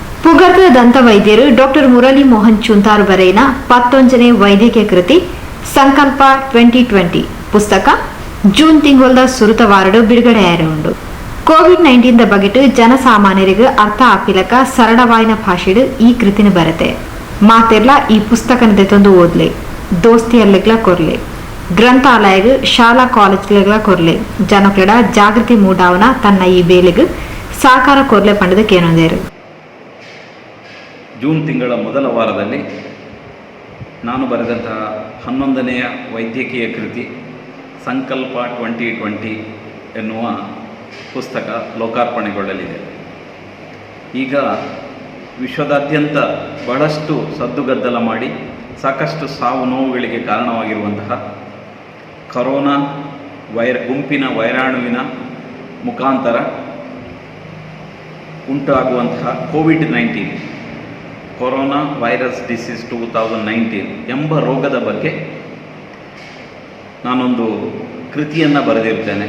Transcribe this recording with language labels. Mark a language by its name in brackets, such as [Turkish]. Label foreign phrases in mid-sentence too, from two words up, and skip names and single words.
[Tulu] ಪುಗರ್ದ ದಂತ ವೈದ್ಯರು ಡಾಕ್ಟರ್ ಮುರಳಿ ಮೋಹನ್ ಚುಂತಾರು ಬರೆಯಿನ 11ನೇ ವೈದ್ಯಕೀಯ ಕೃತಿ ಸಂಕಲ್ಪ 2020 ಪುಸ್ತಕ ಜೂನ್ ತಿಂಗಳ ಸುರುತ ವಾರಡು ಬಿಡುಗಡೆಯಾಯಿರುಂಡು. ಕೋವಿಡ್-19 ಬಗೆಟ್ ಜನಸಾಮಾನ್ಯರಿಗೆ ಅರ್ಥ ಆಪಿಲಕ ಸರಳವಾಯಿನ ಭಾಷೆಡು ಈ ಕೃತಿನ ಬರತೆ ಮಾತೆರ್ಲ ಈ ಪುಸ್ತಕನ ದೆತೊಂದು ಓದ್ಲೆ ದೋಸ್ತಿಯರ್ಲೆಗ್ಲ ಕೊರ್ಲೆ ಗ್ರಂಥಾಲಯಗ್ ಶಾಲಾ ಕಾಲೇಜ್ಗಳ ಕೊರ್ಲೆ ಜನಕ್ಲೆಡ ಜಾಗೃತಿ ಮೂಡಾವನ ತನ್ನ ಈ ಬೇಲೆಗ್ ಸಾಕಾರ ಕೊರ್ಲೆ ಪಂಡದ ಕೇನೊಂದೇರು. [Kannada] ಜೂನ್ ತಿಂಗಳ ಮೊದಲ ವಾರದಲ್ಲಿ ನಾನು ಬರೆದಂತಹ 11ನೆಯ ವೈದ್ಯಕೀಯ ಕೃತಿ ಸಂಕಲ್ಪ 2020 ಎನ್ನುವ ಪುಸ್ತಕ ಲೋಕಾರ್ಪಣೆಗೊಳ್ಳಲಿದೆ. ಈಗ ವಿಶ್ವದಾದ್ಯಂತ ಬಹಳಷ್ಟು ಸದ್ದುಗದ್ದಲ ಮಾಡಿ ಸಾಕಷ್ಟು ಸಾವು ನೋವುಗಳಿಗೆ ಕಾರಣವಾಗಿರುವಂತಹ ಕರೋನಾ ಗುಂಪಿನ ವೈರಾಣುವಿನ ಮುಖಾಂತರ ಉಂಟಾಗುವಂತಹ ಕೋವಿಡ್-19 [English] corona virus disease [Kannada] 2019 ಎಂಬ ರೋಗದ ಬಗ್ಗೆ ನಾನೊಂದು ಕೃತಿಯನ್ನು ಬರೆದಿರ್ತೇನೆ.